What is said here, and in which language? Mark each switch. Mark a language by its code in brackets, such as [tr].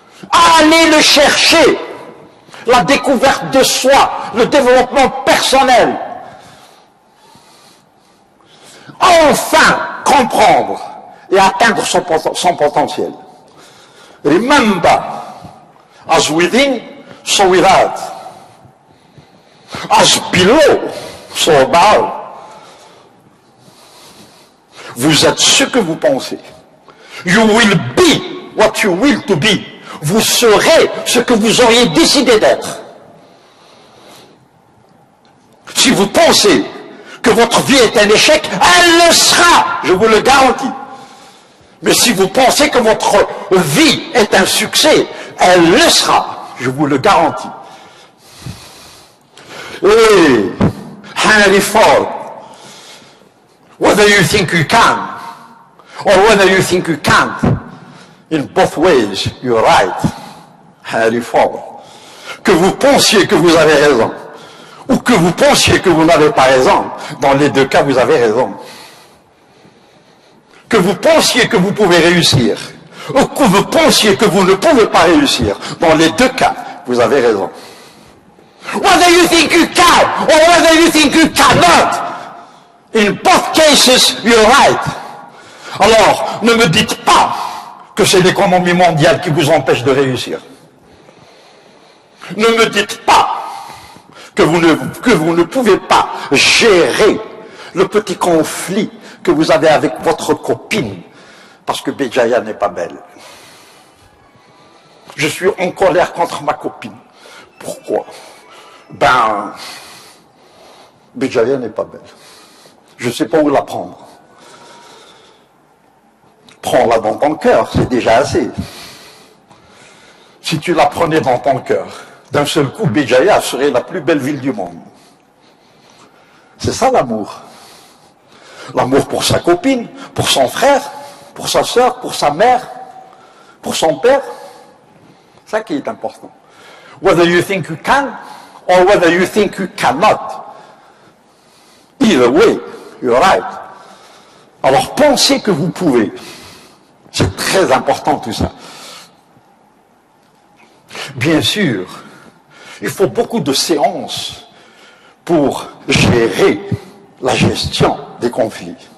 [fr] Allez le chercher. La découverte de soi, le développement personnel. Enfin comprendre et atteindre son potentiel. [en] Remember, as within, so without. As below, so above. [fr] Vous êtes ce que vous pensez. [en] You will be what you will to be. [fr] Vous serez ce que vous auriez décidé d'être. Si vous pensez que votre vie est un échec, elle le sera, je vous le garantis. Mais si vous pensez que votre vie est un succès, elle le sera, je vous le garantis. Et [en] Henry Ford, whether you think you can, or whether you think you can't, in both ways, you're right. Henry Ford. [fr] Que vous pensiez que vous avez raison, ou que vous pensiez que vous n'avez pas raison, dans les deux cas, vous avez raison. Que vous pensiez que vous pouvez réussir, ou que vous pensiez que vous ne pouvez pas réussir, dans les deux cas, vous avez raison. [en] Whether you think you can, or whether you think you cannot, in both cases, you're right. [fr] Alors, ne me dites pas que c'est l'économie mondiale qui vous empêche de réussir. Ne me dites pas que vous ne pouvez pas gérer le petit conflit que vous avez avec votre copine parce que Béjaïa n'est pas belle. Je suis en colère contre ma copine. Pourquoi? Ben, Béjaïa n'est pas belle. Je ne sais pas où la prendre. Prends-la dans ton cœur, c'est déjà assez. Si tu la prenais dans ton cœur, d'un seul coup, Béjaïa serait la plus belle ville du monde. C'est ça l'amour. L'amour pour sa copine, pour son frère, pour sa sœur, pour sa mère, pour son père. C'est ça qui est important. [en] Whether you think you can or whether you think you cannot. Either way, you're right. [fr] Alors pensez que vous pouvez. C'est très important tout ça. Bien sûr, il faut beaucoup de séances pour gérer la gestion des conflits.